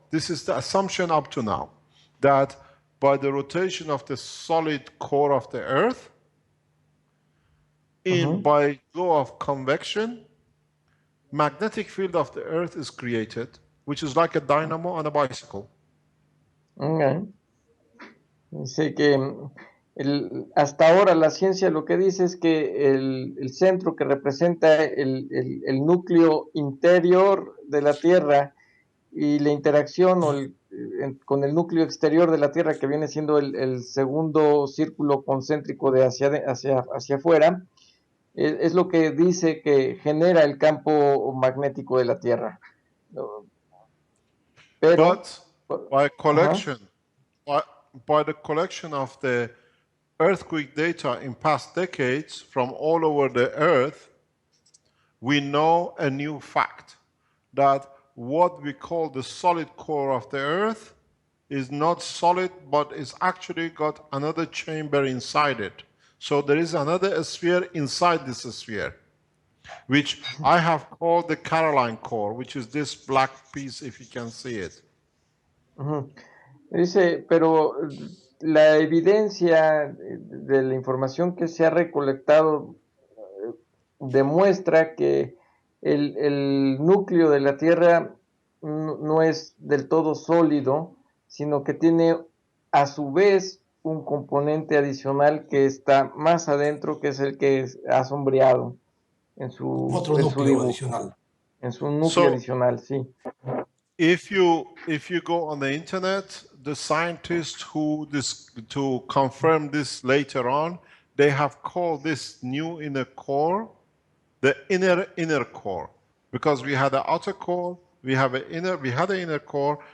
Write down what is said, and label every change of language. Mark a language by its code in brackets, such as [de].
[en] This is the assumption up to now, that by the rotation of the solid core of the Earth, by law of convection, magnetic field of the Earth is created, which is like a dynamo on a bicycle. Okay. [es] Dice que hasta ahora la ciencia lo que dice es que el centro que representa el núcleo interior de la Tierra y la interacción con el núcleo exterior de la Tierra, que viene siendo el segundo círculo concéntrico de hacia afuera, es lo que dice que genera el campo magnético de la Tierra. Pero, [en] but by collection, by the collection of the earthquake data in past decades from all over the Earth, we know a new fact, that what we call the solid core of the Earth is not solid, but it's actually got another chamber inside it. So there is another sphere inside this sphere, which I have called the Caroline core, which is this black piece, if you can see it. [es] Dice, pero la evidencia de la información que se ha recolectado demuestra que el núcleo de la Tierra no es del todo sólido, sino que tiene a su vez un componente adicional que está más adentro, que es el que ha sombreado en su núcleo adicional. En su núcleo adicional, sí. [en] If you go on the internet, the scientists to confirm this later on, they have called this new inner core the inner core, because we had the outer core, we had the inner core.